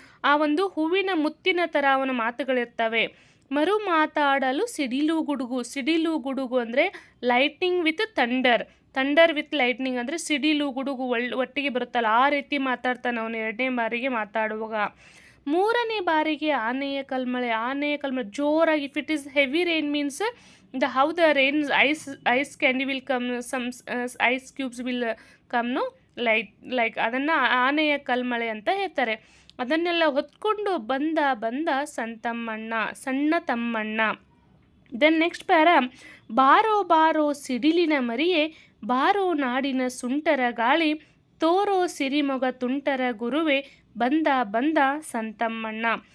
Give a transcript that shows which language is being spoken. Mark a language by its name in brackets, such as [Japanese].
[Kannada] ಆ ಒಂದು ಹೂವಿನ ಮುತ್ತಿನ ಥರ ಅವನ ಮಾತುಗಳಿರ್ತವೆ. ಮರು ಮಾತಾಡಲು ಸಿಡಿಲು ಗುಡುಗು ಅಂದರೆ [English] lightning with thunder with lightning [Kannada] ಅಂದರೆ ಸಿಡಿಲು ಗುಡುಗು ಒಟ್ಟಿಗೆ ಬರುತ್ತಲ್ಲ ಆ ರೀತಿ ಮಾತಾಡ್ತಾನೆ ಅವನು ಎರಡನೇ ಬಾರಿಗೆ ಮಾತಾಡುವಾಗ. ಮೂರನೇ ಬಾರಿಗೆ ಆನೆಯ ಕಲ್ಮಳೆ ಜೋರಾಗಿ. [English] if it is heavy rain means how the rain ice candy will come, some ice cubes will come, no, like [Kannada] ಅದನ್ನು ಆನೆಯ ಕಲ್ಮಳೆ ಅಂತ ಹೇಳ್ತಾರೆ. ಅದನ್ನೆಲ್ಲ ಹೊತ್ಕೊಂಡು ಬಂದ ಬಂದ ಸಣ್ಣ ತಮ್ಮಣ್ಣ. [English] then next para, [Kannada] ಬಾರೋ ಬಾರೋ ಸಿಡಿಲಿನ ಮರಿಯೇ, ಬಾರೋ ನಾಡಿನ ಸುಂಟರ ಗಾಳಿ, ತೋರೋ ಸಿರಿಮೊಗ ತುಂಟರ ಗುರುವೆ, ಬಂದ ಬಂದ ಸಂತಮ್ಮಣ್ಣ.